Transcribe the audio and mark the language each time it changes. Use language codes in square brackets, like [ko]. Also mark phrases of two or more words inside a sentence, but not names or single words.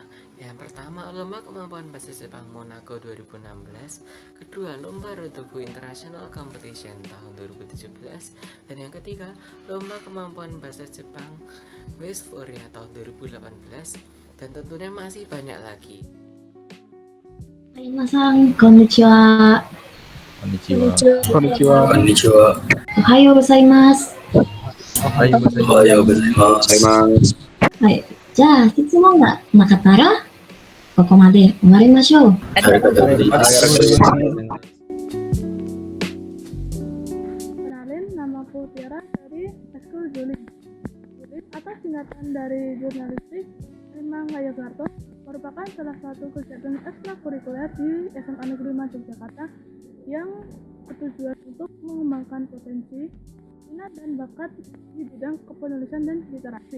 [id] Yang pertama, Lomba Kemampuan Bahasa Jepang Monaco 2016. Kedua, Lomba Rotoku [en] International Competition [id] tahun 2017. Dan yang ketiga, Lomba Kemampuan Bahasa Jepang Westphalia tahun 2018. Dan tentunya masih banyak lagi. [ja] 皆さん、こんにちは. こんにちは。おはようございます. はい。じゃあ、質問がなかったら、ここまで終わりましょう。 [id] Kenalin, namaku Tiara dari Ekskul Juling. Juling atau singkatan dari Jurnalistik Lima Ngayogyakarta merupakan salah satu kegiatan ekstrakurikuler di SMA Negeri 5 Yogyakarta yang bertujuan untuk mengembangkan potensi, minat dan bakat di bidang kepenulisan dan literasi.